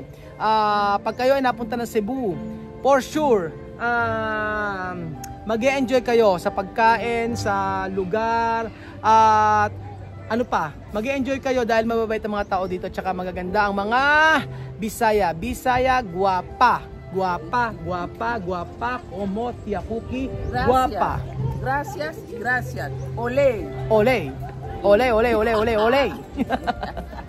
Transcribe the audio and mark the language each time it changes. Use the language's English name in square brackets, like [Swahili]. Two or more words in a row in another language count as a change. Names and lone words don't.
[Filipino] Pag kayo ay napunta ng Cebu, [English] for sure, [Filipino] mag-e-enjoy kayo sa pagkain, sa lugar, at ano pa, mag-e-enjoy kayo dahil mababait ang mga tao dito at saka magaganda ang mga Bisaya. [Cebuano] Bisaya, guwapa. Guwapa, [Spanish] como Tia Cookie, guwapa. Gracias, gracias. Olé. Ole.